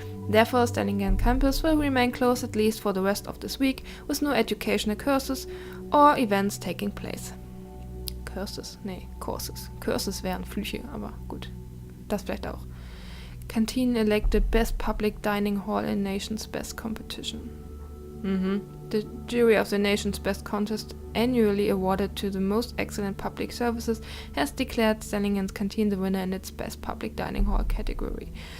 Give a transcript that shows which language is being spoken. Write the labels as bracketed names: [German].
[English] Therefore, Stellingen campus will remain closed at least for the rest of this week, with no educational courses or events taking place. Courses? Nee, Courses. [German] Courses wären Flüche, aber gut. Das vielleicht auch. [English] Canteen elected Best Public Dining Hall in Nation's Best Competition. The jury of the Nation's Best Contest, annually awarded to the most excellent public services, has declared Stellingen's Canteen the winner in its Best Public Dining Hall category.